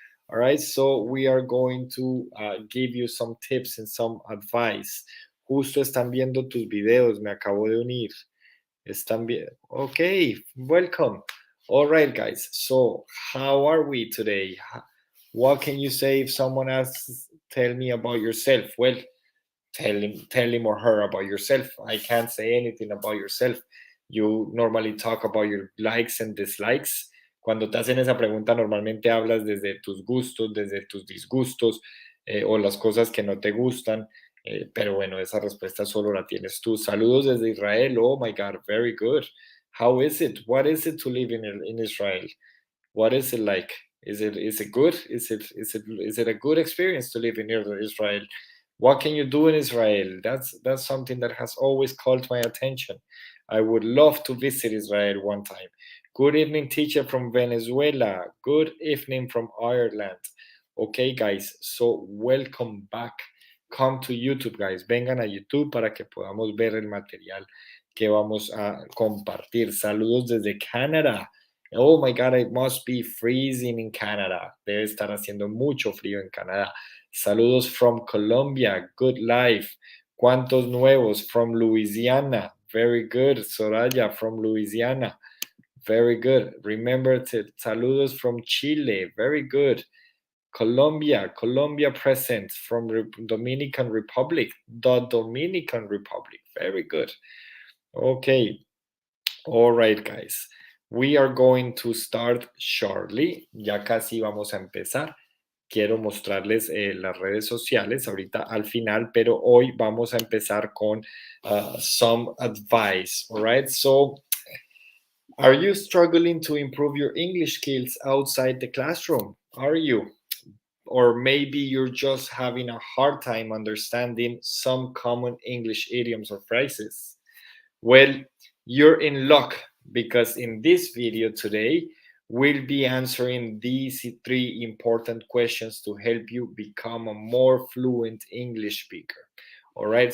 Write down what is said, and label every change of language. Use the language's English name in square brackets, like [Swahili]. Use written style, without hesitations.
[English] All right, so we are going to give you some tips and some advice. [Spanish] Justo están viendo tus videos, me acabo de unir. Están bien. [English] Okay, welcome. All right, guys. So, how are we today? What can you say if someone asks, tell me about yourself? Well, tell him or her about yourself. I can't say anything about yourself. You normally talk about your likes and dislikes. [Spanish] Cuando te hacen esa pregunta, normalmente hablas desde tus gustos, desde tus disgustos o las cosas que no te gustan. Pero bueno, esa respuesta solo la tienes tú. Saludos desde Israel. [English] Oh my God, very good. How is it? What is it to live in Israel? What is it like? Is it good? Is it a good experience to live in Israel? What can you do in Israel? That's something that has always called my attention. I would love to visit Israel one time. Good evening, teacher from Venezuela. Good evening from Ireland. Okay, guys, so welcome back. Come to YouTube, guys. [Spanish] Vengan a YouTube para que podamos ver el material que vamos a compartir. Saludos desde Canadá. [English] Oh my God, it must be freezing in Canada. [Spanish] Debe estar haciendo mucho frío en Canadá. Saludos [English] from Colombia. Good life. [Spanish] ¿Cuántos nuevos? [English] From Louisiana. Very good. Soraya from Louisiana. Very good. Remember to saludos from Chile. Very good. Colombia present from Dominican Republic. The Dominican Republic. Very good. Okay. All right, guys. We are going to start shortly. [Spanish] Ya casi vamos a empezar. Quiero mostrarles las redes sociales ahorita al final, pero hoy vamos a empezar con [English] some advice. All right. So, are you struggling to improve your English skills outside the classroom? Are you? Or maybe you're just having a hard time understanding some common English idioms or phrases. Well, you're in luck because in this video today, we'll be answering these 3 important questions to help you become a more fluent English speaker. All right.